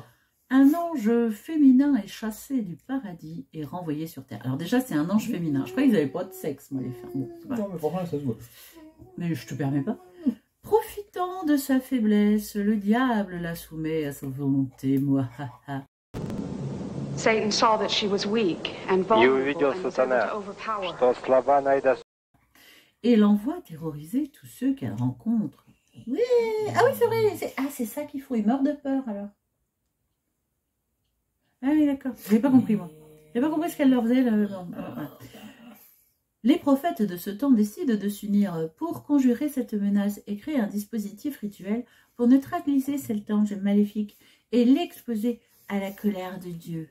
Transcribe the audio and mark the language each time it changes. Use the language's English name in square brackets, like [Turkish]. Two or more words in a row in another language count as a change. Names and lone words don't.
[French] Un ange féminin est chassé du paradis et renvoyé sur terre. Alors déjà, c'est un ange féminin. Je crois qu'ils n'avaient pas de sexe, moi, les femmes. Bon, non, mais franchement, ça se voit. Mais je te permets pas. Profitant de sa faiblesse, le diable la soumet à sa volonté. Moi, [English] Satan saw that she was weak and [Russian] И [English] vulnerable [Russian] увидел [English] and was able [Russian] сатана, [English] to overpower her. [Russian] что слаба она и достойна. [French] et l'envoie terroriser tous ceux qu'elle rencontre. Oui, ah oui, c'est vrai. C'est ça qu'il faut. Il meurt de peur, alors. Ah oui, d'accord. J'ai pas compris, moi. J'ai pas compris ce qu'elle leur faisait. Les prophètes de ce temps décident de s'unir pour conjurer cette menace et créer un dispositif rituel pour neutraliser cet ange maléfique et l'exposer à la colère de Dieu.